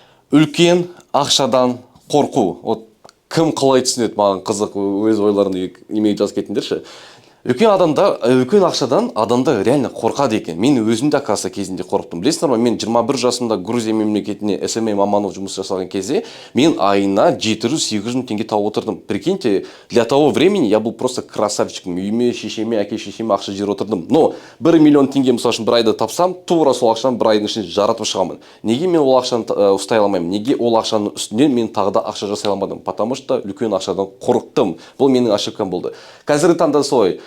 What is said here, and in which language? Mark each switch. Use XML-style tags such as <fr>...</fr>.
<kk>Үлкен ақшадан қорқу. Вот кім қалай түсінеді, маған қызық, өз ойларында немеге жазып кетіңдерші. Үлкен ақшадан адамдар реально қорқады екен. Мен өзім де касса кезінде қорықтым. Білесіңдер ме, мен 21 жасымда Грузия мемлекетіне СМА маманов жұмыс жасаған кезде, мен айына 700-800 мың теңге тауып отырдым.</kk> <ru>Прикиньте, для того времени я был просто красавчиком.</ru> <kk>Үйіме, шешеме, әке шешеме ақша жер отырдым. Но 1 миллион теңге мысалы үшін бір айда тапсам, тура сол ақшаны бір айдың ішінде жаратып шығамын. Неге мен ол ақшаны ұстай алмаймын? Неге ол ақшаның үстінен мен тағы да ақша жасай алмадым?</kk> <ru>Потому что</ru> <kk>үлкен ақшадан қорықтым. Бұл менің ошибкам болды. Қазіргі таңда солай.</kk>